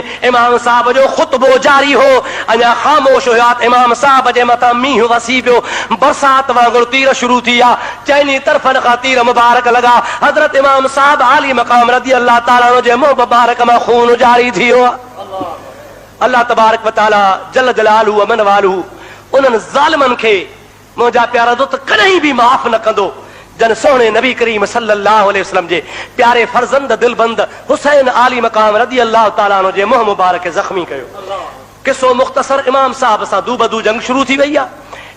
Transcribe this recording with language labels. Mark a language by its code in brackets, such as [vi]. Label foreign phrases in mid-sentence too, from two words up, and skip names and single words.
[sd] इमाम साहब जो ख़ुतबो जारी हो, अञा ख़ामोश हुया। इमाम साहब जे मथां मींहुं वसी पियो, बरसात वांगुरु तीर शुरू थी विया। चइनी तरफ़नि खां तीर मुबारक लॻा। हज़रत इमाम साहब आली मक़ाम [ar] رضي الله تعالى [sd] जे मुंहुं मुबारक मां खून जारी थी वियो। अल्लाह [ar] تبارك وتعالى جل جلاله وعم نواله [sd] उन्हनि ज़ालिमनि खे मुंहिंजा प्यारा दोस्त कॾहिं बि माफ़ न कंदो जन सोने नबी करीम [ar] صلى الله عليه وسلم [sd] जे प्यारे फर्ज़ंद दिलबंद हुसैन आली मक़ाम [ar] رضي الله تعالى [sd] जे मुंहुं मुबारक खे ज़ख्मी कयो। किसो मुख़्तसर, इमाम साहब सां दूबदू जंग शुरू थी वई आहे।